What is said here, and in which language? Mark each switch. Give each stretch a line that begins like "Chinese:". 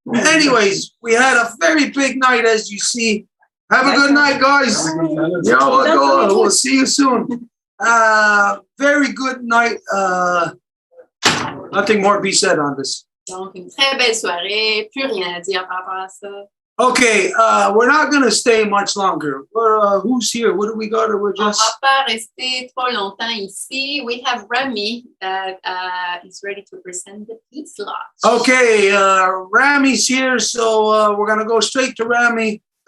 English: Anyways, we had a very big night, as you see. Have a good night, guys. We'll see you soon. Very good night. Nothing more to be said on this.
French: Donc, une très belle soirée. Plus rien à dire par rapport à ça.
English: Okay, we're not going to stay much longer. Who's here? What do we got? Or we're
French: On
English: just...
French: va pas rester trop longtemps ici.
English: We have Rami that is ready to present the piece lodge. Okay, Rami's here, so we're going to go straight to Rami.